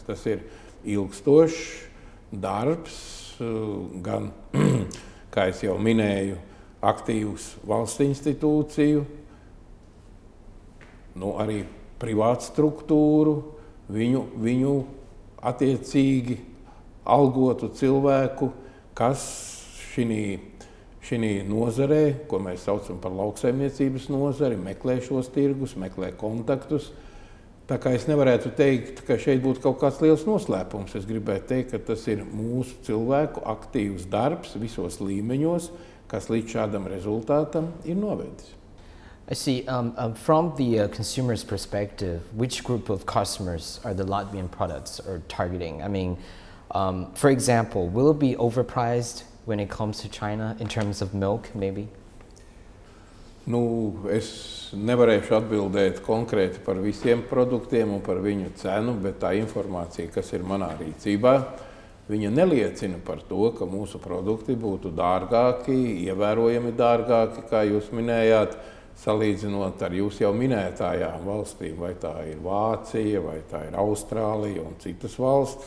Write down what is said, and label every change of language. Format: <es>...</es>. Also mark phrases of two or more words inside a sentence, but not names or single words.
<lv>Tas ir ilgstošs darbs, gan, kā es jau minēju, aktīvs valsts institūciju, arī privātu struktūru, viņu attiecīgi algotu cilvēku, kas šī nozarē, ko mēs saucam par lauksaimniecības nozari, meklē šos tirgus, meklē kontaktus. Tā kā es nevarētu teikt, ka šeit būtu kaut kāds liels noslēpums. Es gribētu teikt, ka tas ir mūsu cilvēku aktīvs darbs visos līmeņos, kas līdz šādam rezultātam ir novedis.</lv> <en>I see. From the consumer's perspective, which group of customers are the Latvian products are targeting? I mean, for example, will it be overpriced when it comes to China in terms of milk, maybe?</en> <lv>Es nevarēšu atbildēt konkrēti par visiem produktiem un par viņu cenu, bet tā informācija, kas ir manā rīcībā, viņa neliecina par to, ka mūsu produkti būtu dārgāki, ievērojami dārgāki, kā jūs minējāt, salīdzinot ar jūs jau minētājām valstīm, vai tā ir Vācija, vai tā ir Austrālija un citas valstis.</lv>